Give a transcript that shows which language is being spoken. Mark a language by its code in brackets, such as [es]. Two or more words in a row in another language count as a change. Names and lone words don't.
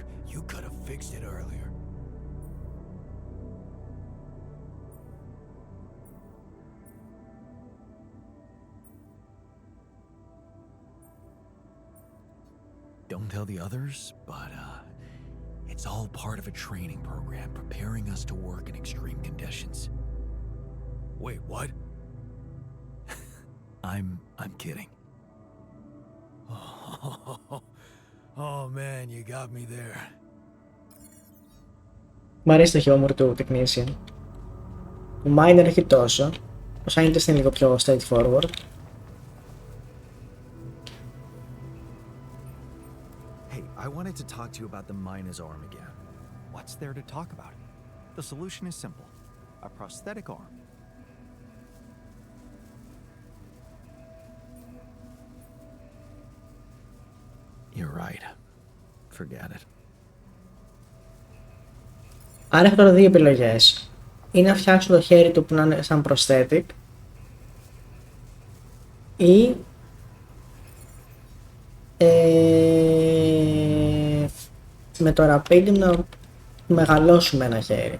[en] You could have fixed it earlier. Don't tell the others, but it's all part of a training program preparing us to work in extreme conditions. Wait, what? I'm kidding. Oh man, you got me there. [el] Μ' αρέσει το χιόμορ του Technician. Ο Miner έχει τόσο. Ο Scientist είναι λίγο πιο straightforward. [en] Hey, I wanted to talk to you about the miner's arm again. What's there to talk about? The solution is simple. A prosthetic arm. You're right. Forget it. [el] Άρα έχω τώρα δύο επιλογές. Ή να φτιάξω το χέρι του που να είναι σαν prosthetic, ή με το Rapid να μεγαλώσουμε ένα χέρι.